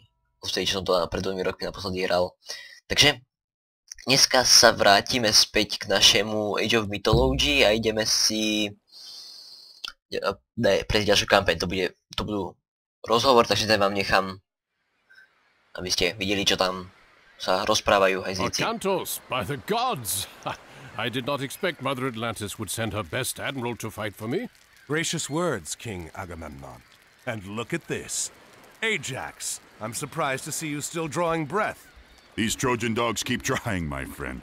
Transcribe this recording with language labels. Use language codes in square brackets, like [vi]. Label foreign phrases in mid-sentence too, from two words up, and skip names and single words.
[sk] Vtedy, čo som to pred 2 rokmi naposledy hral. Takže dneska sa vrátime späť k našemu Age of Mythology a ideme si prejsť ďalšiu kampaň. To budú rozhovor, takže ten vám nechám, aby ste videli, čo tam sa rozprávajú hajzlíci. [en] Akantos, by the gods! I did not expect Mother Atlantis would send her best admiral to fight for me. Gracious words, King Agamemnon. And look at this. Ajax, I'm surprised to see you still drawing breath. These Trojan dogs keep trying, my friend.